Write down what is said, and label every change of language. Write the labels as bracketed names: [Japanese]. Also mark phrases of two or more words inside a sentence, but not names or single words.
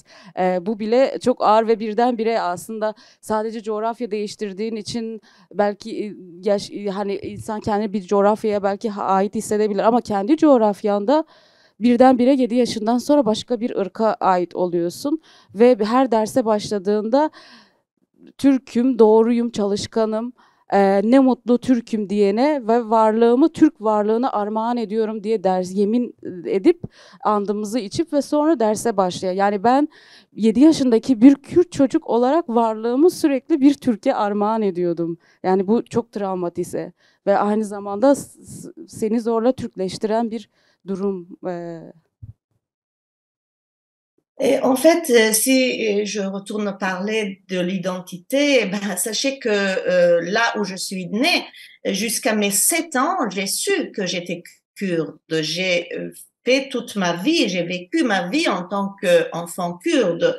[Turkish] Bu bile çok ağır ve birdenbire aslında sadece coğrafya değiştirdiğin için belki hani insan kendini bir coğrafyaya belki ait hissedebilir ama kendi coğrafyanda birdenbire 7 yaşından sonra başka bir ırka ait oluyorsun ve her derse başladığında Türk'üm, doğruyum, çalışkanım, ne mutlu Türk'üm diyene ve varlığımı Türk varlığına armağan ediyorum diye yemin edip andımızı içip ve sonra derse başlıyor. Yani ben 7 yaşındaki bir Kürt çocuk olarak varlığımı sürekli bir Türk'e armağan ediyordum. Yani bu çok travmatize ve aynı zamanda seni zorla Türkleştiren bir durum. [French] Et en fait, si je retourne parler de l'identité, ben, sachez que là où je suis née, jusqu'à mes 7 ans, j'ai su que j'étais kurde. J'ai fait toute ma vie, j'ai vécu ma vie en tant qu'enfant kurde.